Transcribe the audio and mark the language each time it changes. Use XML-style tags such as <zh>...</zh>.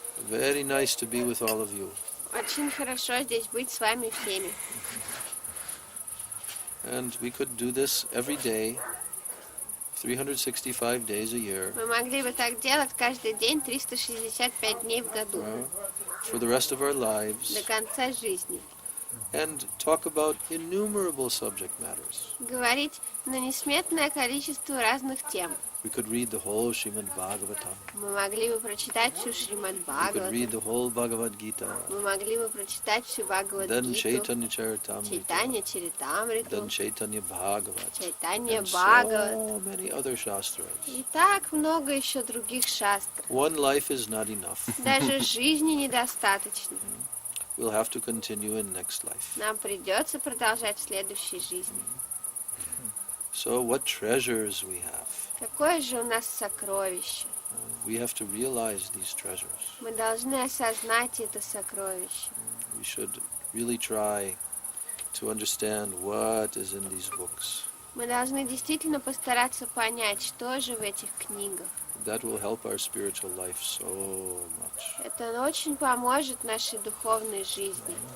<en>Very nice to be with all of you.</en> <ru>Очень хорошо здесь быть с вами всеми.</ru> <en>And we could do this every day, 365 days a year,</en> <ru>Мы могли бы так делать каждый день 365 дней в году,</ru> <en>for the rest of our lives,</en> <ru>до конца жизни.</ru> <en>and talk about innumerable subject matters.</en> <ru>Говорить на несметное количество разных тем.</ru> <en>We could read the whole Srimad Bhagavatam.</en> <ru>Мы могли бы прочитать всю Шримад</ru> <en>We could read</en> <ru>Бхагаватам.</ru> <en>the whole Bhagavad Gita.</en> <ru>Мы могли бы прочитать всю</ru> <en>Then</en> <ru>Бхагавад-гиту,</ru> <en>Chaitanya Charitamrita.</en> <ru>Чайтанья Чаритамриту,</ru> <en>Then Chaitanya Bhagavat.</en> <ru>Чайтанья</ru> <en>And</en> <ru>Бхагават.</ru> <en>so many other shastras.</en> <ru>И так много еще других шастр.</ru> <en>One life is not enough.</en> <ru>Даже жизни недостаточно.</ru> <en>We'll have to continue in next life.</en> <ru>Нам придется продолжать в следующей жизни.</ru> <en>So what treasures we have.</en> <ru>Какое же у нас сокровище?</ru> <en>We have to realize these treasures.</en> <ru>Мы должны осознать это сокровище.</ru> <en>We should really try to understand what is in these books.</en> <ru>Мы должны действительно постараться понять, что же в этих книгах.</ru> <en>That will help our spiritual life so much.</en> <ru>Это очень поможет нашей духовной жизни.</ru>